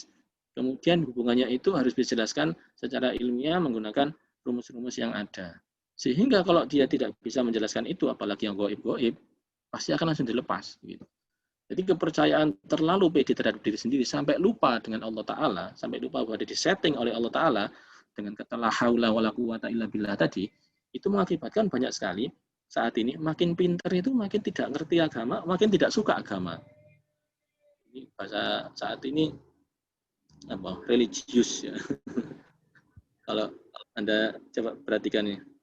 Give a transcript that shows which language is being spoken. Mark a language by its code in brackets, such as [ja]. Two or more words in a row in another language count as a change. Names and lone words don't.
[id] Kemudian hubungannya itu harus dijelaskan secara ilmiah menggunakan rumus-rumus yang ada. Sehingga kalau dia tidak bisa menjelaskan itu, apalagi yang goib-goib, pasti akan langsung dilepas. Gitu. Jadi kepercayaan terlalu pede terhadap diri sendiri sampai lupa dengan Allah Ta'ala, sampai lupa bahwa disetting oleh Allah Ta'ala dengan kata [ar] لا حول ولا قوة إلا بالله [id] tadi, itu mengakibatkan banyak sekali saat ini makin pintar itu makin tidak ngerti agama, makin tidak suka agama. Ini bahasa saat ini apa? Religius ya. Kalau Anda coba perhatikan ya.